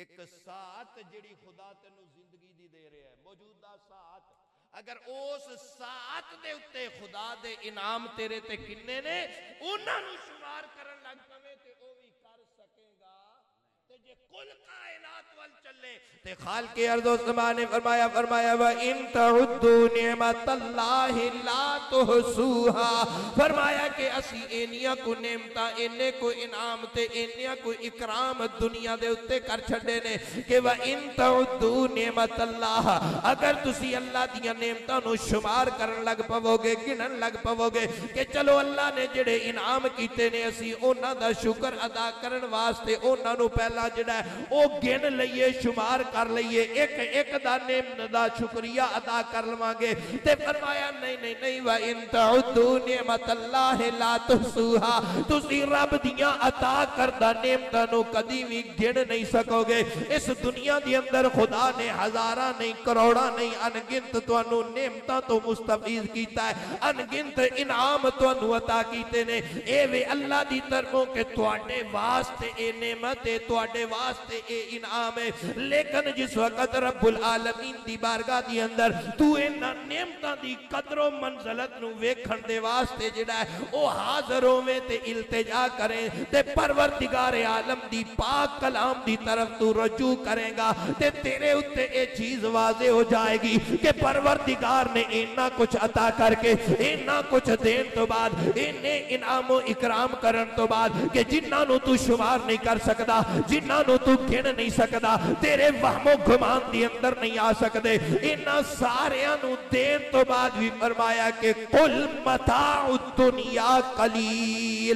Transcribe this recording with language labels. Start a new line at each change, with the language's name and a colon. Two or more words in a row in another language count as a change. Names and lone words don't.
Punjabi: ਇਕ ਸਾਥ ਜਿਹੜੀ ਖ਼ੁਦਾ ਤੈਨੂੰ ਜ਼ਿੰਦਗੀ ਦੀ ਦੇ ਰਿਹਾ ਹੈ, ਮੌਜੂਦਾ ਸਾਥ, ਅਗਰ ਉਸ ਸਾਥ ਦੇ ਉੱਤੇ ਖ਼ੁਦਾ ਦੇ ਇਨਾਮ ਤੇਰੇ ਤੇ ਕਿੰਨੇ ਨੇ ਉਨ੍ਹਾਂ ਨੂੰ ਸ਼ੁਮਾਰ ਕਰਨ ਲੱਗ ਪਵੇ ਤੇ ਓ ਭੀ ਕਰ ਸਕੇਗਾ। ਤੇ ਜੇ ਕੁੱਲ ਕਾਇਨਾਤ ਵੱਲ ਚੱਲੇ ਤੇ ਖ਼ਾਲਿਕ ਅਰਜ਼ ਵ ਸਮਾ ਨੇ ਫ਼ਰਮਾਇਆ
Arabic: وإن تعدوا نعمة الله لا تحصوها.
Punjabi: ਫ਼ਰਮਾਇਆ ਕਿ ਅਸੀ ਏਨੀਆਂ ਕੋ ਨੇਮਤਾਂ ਇੰਨੇ ਕੋ ਇਨਾਮ ਤੇ ਇੰਨੀਆਂ ਕੋ ਇਕਰਾਮ ਦੁਨੀਆ ਦੇ ਉੱਤੇ ਕਰ ਛੱਡੇ ਨੇ ਕਿ
Arabic: وإن تعدوا نعمة الله,
Punjabi: ਅਗਰ ਤੁਸੀ ਅੱਲਾਹ ਦੀਆਂ ਨੇਮਤਾਂ ਨੂੰ ਸ਼ੁਮਾਰ ਕਰਨ ਲੱਗ ਪਵੋਗੇ, ਗਿਣਨ ਲੱਗ ਪਵੋਗੇ ਕਿ ਚੱਲੋ ਅੱਲਾਹ ਨੇ ਜਿਹੜੇ ਇਨਾਮ ਕੀਤੇ ਨੇ ਅਸੀ ਉਨ੍ਹਾਂ ਦਾ ਸ਼ੁਕਰ ਅਦਾ ਕਰਨ ਵਾਸਤੇ ਉਨ੍ਹਾਂ ਨੂੰ ਪਹਿਲਾ ਜਿਹੜਾ ਓ ਗਿਣ ਲਈਏ, ਸ਼ੁਮਾਰ ਕਰ ਲਈਏ, ਇਕ ਇਕ ਦਾ ਨੇਮਤ ਦਾ ਸ਼ੁਕਰੀਆ ਅਦਾ ਕਰ ਲਵਾਂਗੇ। ਤੇ ਫ਼ਰਮਾਇਆ ਨਹੀਂ ਨਹੀਂ ਨਹੀਂ
Arabic: وإن تعدوا نعمة الله لا تحصوها,
Punjabi: ਤੁਸੀ ਰੱਬ ਦੀਆਂ ਅਤਾ ਕਰਦਾ ਨੇਮਤਾਂ ਨੂੰ ਕਦੀ ਭੀ ਗਿਣ ਨਹੀਂ ਸਕੋਗੇ। ਇਸ ਦੁਨੀਆ ਦੇ ਅੰਦਰ ਖ਼ੁਦਾ ਨੇ ਹਜ਼ਾਰਾਂ ਨਹੀਂ, ਕਰੋੜਾਂ ਨਹੀਂ, ਅਣਗਿਣਤ ਤੁਹਾਨੂੰ ਨੇਮਤਾਂ ਤੋਂ ਮੁਸਤਫ਼ੀਜ਼ ਕੀਤਾ ਹੈ, ਅਣਗਿਣਤ ਇਨਾਮ ਤੁਹਾਨੂੰ ਅਤਾ ਕੀਤੇ ਨੇ। ਏ ਵੇ ਅੱਲਾਹ ਦੀ ਤਰਫ਼ੋਂ ਕੇ ਤੁਹਾਡੇ ਵਾਸਤੇ ਏ ਨੇਮਤ ਹੈ, ਤੁਹਾਡੇ ਵਾਸਤੇ ਏ ਇਨਾਮ ਹੈ। ਲੇਕਿਨ ਜਿਸ ਵਕਤ ਰੱਬੁਲ ਆਲਮੀਨ ਦੀ ਬਾਰਗਾਹ ਦੀ ਅੰਦਰ ਤੂ ਇਨ੍ਹਾਂ ਨੇਮਤਾਂ ਦੀ ਕਦਰੋ ਮੰਜ਼ਿਲਤ ਨੂੰ ਵੇਖਣ ਦੇ ਵਾਸਤੇ ਜਿਹੜਾ ਹੈ ਓ ਹਾਜ਼ਿਰ ਹੋਵੇ ਤੇ ਇਲਤਿਜਾ ਕਰੇ ਤੇ ਪਰਵਰਦਿਗਾਰ ਆਲਮ ਦੀ ਪਾਕ ਕਲਾਮ ਦੀ ਤਰਫ਼ ਤੂ ਰਜੂ ਕਰੇਗਾ ਤੇ ਤੇਰੇ ਉੱਤੇ ਏ ਚੀਜ਼ ਵਾਜ਼ੇ ਹੋ ਜਾਏਗੀ ਕਿ ਪਰਵਰਦਿਗਾਰ ਨੇ ਇੰਨਾ ਕੁਝ ਅਤਾ ਕਰਕੇ ਇੰਨਾ ਕੁਝ ਦੇਣ ਤੋਂ ਬਾਅਦ ਇੰਨੇ ਇਨਾਮੋ ਇਕਰਾਮ ਕਰਨ ਤੋਂ ਬਾਅਦ ਕਿ ਜਿਨ੍ਹਾਂ ਨੂੰ ਤੂ ਸ਼ੁਮਾਰ ਨਹੀਂ ਕਰ ਸਕਦਾ, ਜਿਨ੍ਹਾਂ ਨੂੰ ਤੂ ਗਿਣ ਨਹੀਂ ਸਕਦਾ, ਤੇਰੇ ਵਹਿਮੋ ਗੁਮਾਨ ਦੀ ਅੰਦਰ ਨਹੀਂ ਆ ਸਕਦੇ, ਇਨ੍ਹਾਂ ਸਾਰੀਆਂ ਨੂੰ ਦੇਣ ਤੋਂ ਬਾਅਦ ਭੀ ਫ਼ਰਮਾਇਆ ਕਿ
Arabic: قل متاع الدنيا قليل.